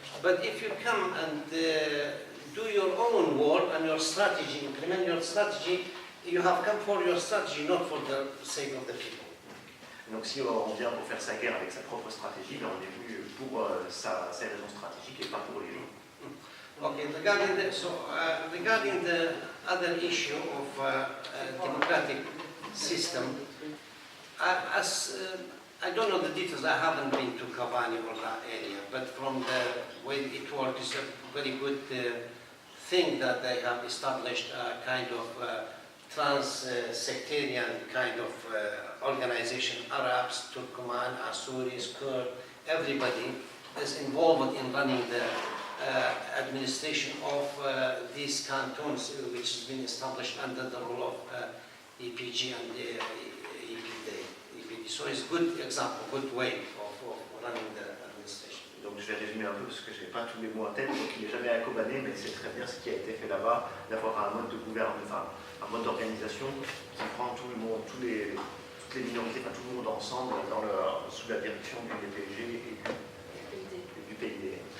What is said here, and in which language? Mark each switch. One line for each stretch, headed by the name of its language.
English: But if you come and do your own war and your strategy, implement your strategy, you have come for your strategy, not for the sake of the people.
French: Donc si on vient pour faire sa guerre avec sa propre stratégie, ben on est venu pour ses raisons stratégiques et pas pour les gens.
English: Okay, regarding the other issue of democratic system, I don't know the details, I haven't been to Kobani or that area, but from the way it works, it's a very good thing that they have established a kind of trans-sectarian kind of organization. Arabs, Turkoman, Asuris, Kurd, everybody is involved in running the administration of these cantons, which has been established under the rule of EPG and EPD. So it's a good example, good way of running the administration.
French: Donc je vais résumer un peu parce que je n'ai pas tous les mots en tête, donc il n'est jamais à Kobané, mais c'est très bien ce qui a été fait là-bas, d'avoir un mode de gouvernement, enfin un mode d'organisation qui prend tout le monde, toutes les minorités, enfin tout le monde ensemble sous la direction du DPG et du PID.